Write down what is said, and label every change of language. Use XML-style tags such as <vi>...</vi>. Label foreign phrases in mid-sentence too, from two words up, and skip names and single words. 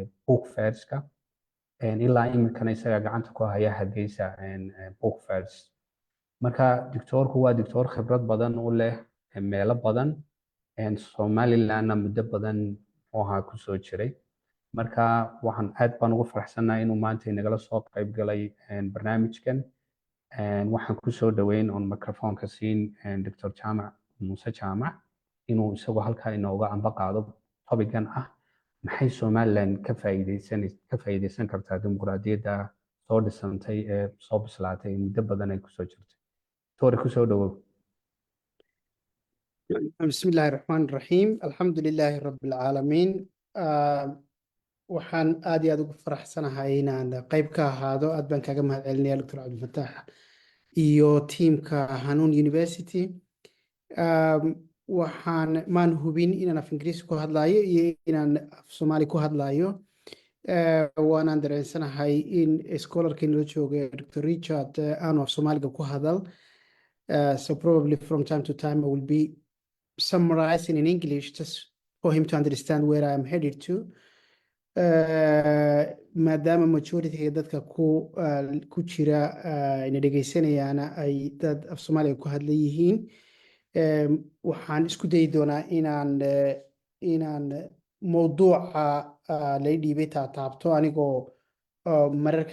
<so>book fairska ilaa iminkana isaga gacanta ku haya Hargeysa book fairs marka doctorku waa doctor khibrad badan u leh meelo badan Somalilandna muddo badan oo ahaa ku soo jiray marka waxaan aad baan ugu faraxsanahay inuu maanta inagala soo qayb galay barnaamijkan waxaan ku soo dhaweyn on microphone-ka siin Dr. Jama Musse Jama inuu isagu halkaa inooga amba qaado topican ah maxay Somaliland ka faa'iideysan kartaa dimuqraadiyadda soo dhisantay ee soo bislaatay muddo badan ay kusoo jirtay Tori kusoo dhawow</so> <ar>بسم الله الرحمن الرحيم الحمد لله رب العالمين</ar> <so>waxaan aad iyo aad ugu faraxsanahay inaan qayb ka ahaado aad baan kaga mahadcelinayaa Dr. Cabdifataax iyo tiimka Hanuun University waxaan maan hubin inaan af Ingiriisi ku hadlayo iyo inaan af Soomaali ku hadlayo waanaan dareensanahay in scholarkii nala joogay Dr. Richard aanu af Soomaaliga ku hadal</so> <en>so probably from time to time I will be summarizing in English just for him to understand where I am headed to</en> <so>maadaama majority dadka ku jira ina dhegeysanayana ay dad af Soomaaliga ku hadla yihiin waxaan isku dayi doonaa inaan mowduuca la dhiibay taabto anigoo mararka</so>